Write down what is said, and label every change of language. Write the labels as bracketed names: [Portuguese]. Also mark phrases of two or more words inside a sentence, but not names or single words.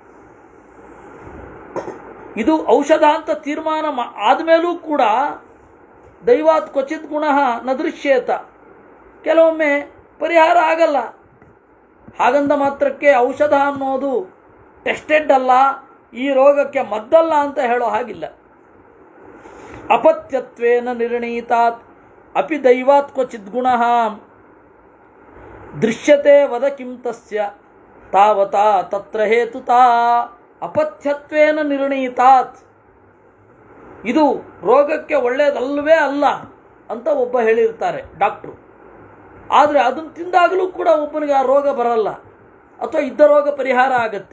[Kannada] ಇದು ಔಷಧ ಅಂತ ತೀರ್ಮಾನ ಆದಮೇಲೂ ಕೂಡ [Sanskrit] ದೈವಾತ್ ಕ್ವಚಿತ್ ಗುಣ ನ ದೃಶ್ಯೇತ, [Kannada] ಕೆಲವೊಮ್ಮೆ ಪರಿಹಾರ ಆಗಲ್ಲ. ಹಾಗಂದ ಮಾತ್ರಕ್ಕೆ ಔಷಧ ಅನ್ನೋದು ಟೆಸ್ಟೆಡ್ ಅಲ್ಲ, ಈ ರೋಗಕ್ಕೆ ಮದ್ದಲ್ಲ ಅಂತ ಹೇಳೋ ಹಾಗಿಲ್ಲ. [Sanskrit] ಅಪತ್ಯತ್ವೇನ ನಿರ್ಣೀತಾತ್ ಅಪಿ ದೈವಾತ್ ಕ್ವಚಿತ್ ಗುಣ ದೃಶ್ಯತೆ ವದ ಕಿಂ ತಸ್ಯ ತಾವತಾ ತತ್ರ ಹೇತುತಾ. ಅಪಥ್ಯತ್ವೇನ ನಿರ್ಣೀತಾತ್, [Kannada] ಇದು ರೋಗಕ್ಕೆ ಒಳ್ಳೆಯದಲ್ಲವೇ ಅಲ್ಲ ಅಂತ ಒಬ್ಬ ಹೇಳಿರ್ತಾರೆ ಡಾಕ್ಟ್ರು. ಆದರೆ ಅದನ್ನು ತಿಂದಾಗಲೂ ಕೂಡ ಒಬ್ಬನಿಗೆ ಆ ರೋಗ ಬರಲ್ಲ, ಅಥವಾ ಇದ್ದ ರೋಗ ಪರಿಹಾರ ಆಗತ್ತೆ.